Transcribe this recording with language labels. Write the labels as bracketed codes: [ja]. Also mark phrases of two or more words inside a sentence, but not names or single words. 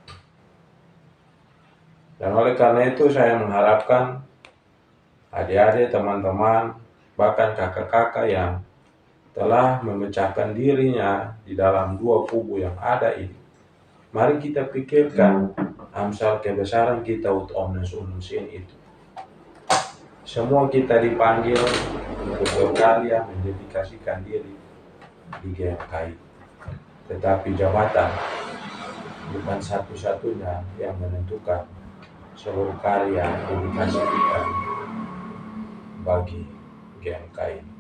[id] Dan oleh karena itu saya mengharapkan adik-adik, teman-teman, bahkan kakak-kakak yang telah memecahkan dirinya di dalam 2 kubu yang ada ini, mari kita pikirkan amsal kebesaran kita [la] ut omnes unum sin [id] itu. Semua kita dipanggil untuk berkarya mendedikasikan diri di GMKI. Tetapi jabatan bukan satu-satunya yang menentukan seluruh karya dedikasi kita bagi GMKI.